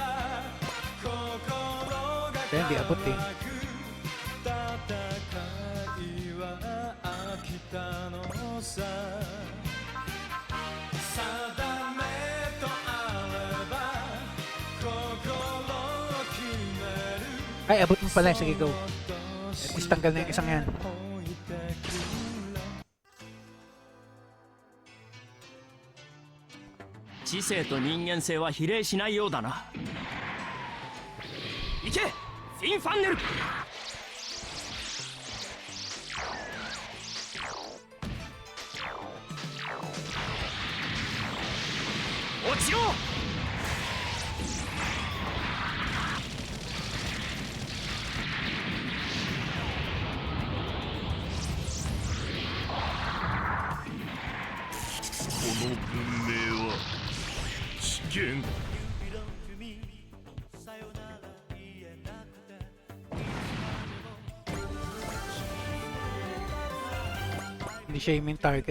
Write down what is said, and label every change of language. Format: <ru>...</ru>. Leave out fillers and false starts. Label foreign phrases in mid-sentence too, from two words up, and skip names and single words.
<tl>Kaya hindi abot eh. Ay, abot mo pala. Sige, go.</tl> <en>At least</en> <tl>tanggal na yung isang yan.</tl> <ja>知性と人間性は比例しないようだな。行けフィンファンネル。落ちろ。この文明は危険。</ja> <tl>Hindi siya yung main target.</tl>